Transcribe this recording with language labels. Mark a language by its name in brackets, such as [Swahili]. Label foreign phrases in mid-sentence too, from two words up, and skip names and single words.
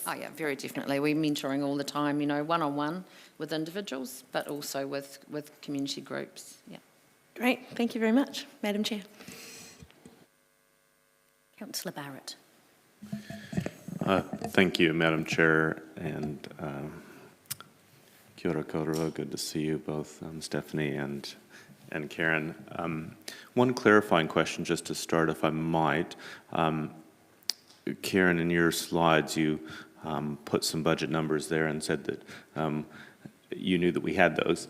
[English] Oh yeah, very definitely. We're mentoring all the time, one-on-one with individuals, but also with community groups. Yeah. Great, thank you very much, Madam Chair. Councillor Barrett. Thank you, Madam Chair, and [Māori] kia ora koutou. [English] Good to see you both, Stephanie and Karen. One clarifying question just to start, if I might. Karen, in your slides, you put some budget numbers there and said that you knew that we had those.